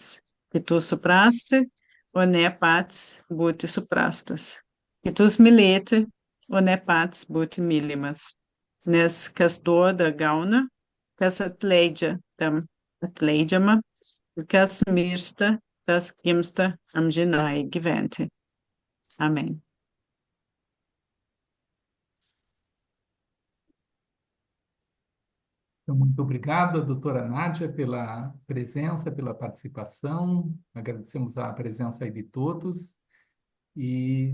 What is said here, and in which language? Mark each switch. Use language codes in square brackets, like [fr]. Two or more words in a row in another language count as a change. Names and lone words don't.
[lt] Kitus suprasti, o ne pats būti suprastas. Kitus mylėti, o ne pats būti mylimas. Nes kas duoda, gauna, kas atleidžia, tam atleidžiama, ir kas miršta, tas gimsta amžinai gyventi. [pt] Amém. Então, muito obrigado, doutora Nádia, pela presença, pela participação. Agradecemos a presença aí de todos e